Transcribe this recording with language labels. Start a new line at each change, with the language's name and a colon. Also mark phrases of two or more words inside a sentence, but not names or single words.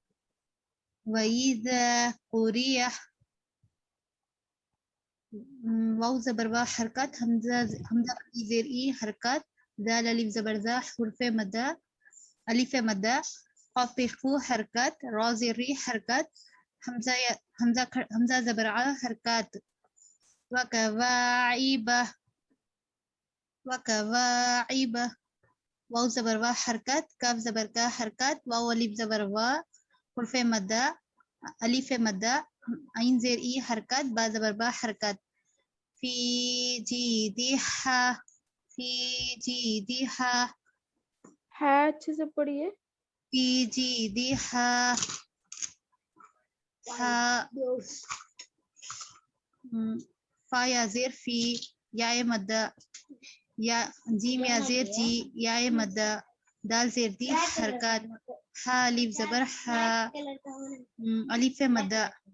Arabic: وإذا قرئ
Urdu: واو زبر وا حرکات حمزہ زیر ای حرکات دال الف زبر زا حرف مدہ الف مدہ قاف پیش قو حرکات را زیر ری حرکات حمزہ زبر ع حرکات وکواعب وکواعب واو زبر وا حرکات کاف زبر کا حرکات واو الف زبر وا حرف مدہ الف مدہ عین زیر ای حرکات با زبر با حرکات
Arabic: فی جیدہا فی جیدہا
Urdu: ہے. اچھے سے پڑھیے.
Arabic: فی جیدہا
Urdu: فا یا زیر فی یا مدہ یا جیم یا زیر جی یا مدہ دال زیر دی حرکات ہا الف زبر ہا الف مدہ